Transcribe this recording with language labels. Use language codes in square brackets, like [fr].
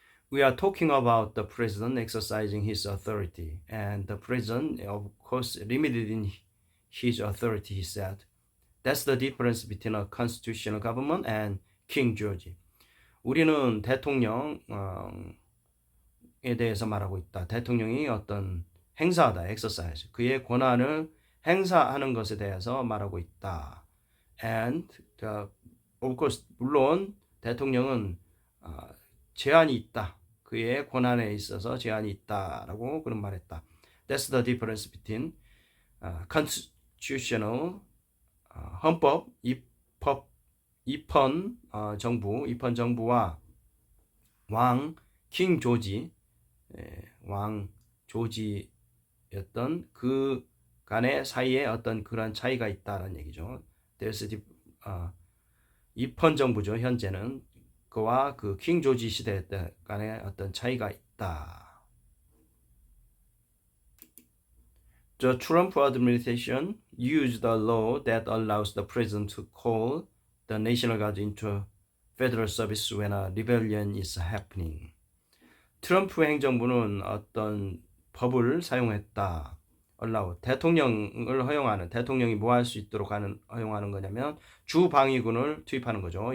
[en] We are talking about the president exercising his authority, and the president, of course, limited in his authority, he said. That's the difference between a constitutional government and King George. [ko] 우리는 대통령에 대해서 말하고 있다. 대통령이 어떤 행사하다, exercise. 그의 권한을 행사하는 것에 대해서 말하고 있다. [en] And, of course, [ko] 물론 대통령은 제한이 있다. 그의 권한에 있어서 제한이 있다라고 그런 말했다. [en] That's the difference between constitutional [ko] 헌법 입헌 정부와 왕 킹 조지 왕 조지였던 그 간의 사이에 어떤 그런 차이가 있다는 얘기죠. [en] There's [ko] 입헌 정부죠. 현재는 그와 그 킹 조지 시대 때 간의 어떤 차이가 있다. [en] The Trump administration used a law that allows the president to call the National Guard into federal service when a rebellion is happening. [ko] 트럼프 행정부는 어떤 법을 사용했다. allow 대통령을 허용하는 대통령이 뭐 할 수 있도록 허용하는 거냐면 주방위군을 투입하는 거죠.